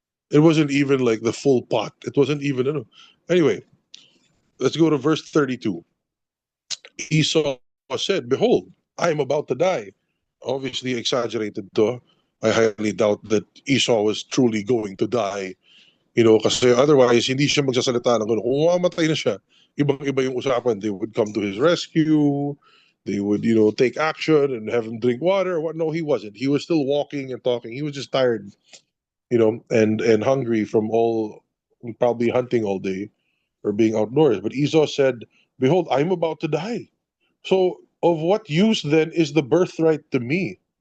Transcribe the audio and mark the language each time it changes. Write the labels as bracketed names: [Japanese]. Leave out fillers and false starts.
[English] It wasn't even like the full pot. It wasn't even, Anyway, let's go to verse 32. Esau said, behold, I am about to die. Obviously exaggerated to. I highly doubt that Esau was truly going to die. [Filipino] Kasi otherwise, hindi siya magsasalita ng gano'n. Kung mamatay na siya, ibang-iba yung usapan. [English] They would come to his rescue. They would, take action and have him drink water. What? No, he wasn't. He was still walking and talking. He was just tired, and hungry from probably hunting all day or being outdoors. But Esau said, behold, I'm about to die. So, of what use then is the birthright to me?